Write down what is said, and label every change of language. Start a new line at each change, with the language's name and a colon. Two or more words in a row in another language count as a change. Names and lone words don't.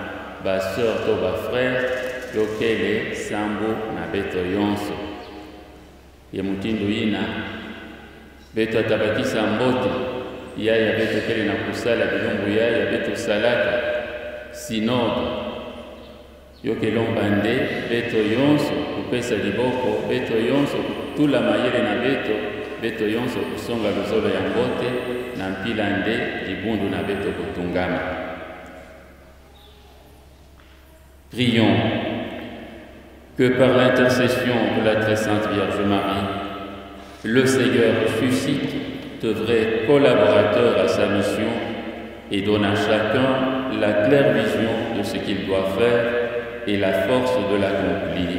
Kituba (Democratic Republic of Congo): baseur to bafrère yokele sambu na beto yonso ye mutindo yina betu atabakisa mbote yaya betu kele na kusala bilumbu yaya betu salaka sinode yokelombande beto yonso kupesa liboko beto yonso tula mayele na beto yonso kusonga luzolo ya mbote na mpila nde libundu na beto kutungama.
French: Prions que par l'intercession de la très sainte Vierge Marie, le Seigneur suscite de vrais collaborateurs à sa mission et donne à chacun la claire vision de ce qu'il doit faire et la force de l'accomplir.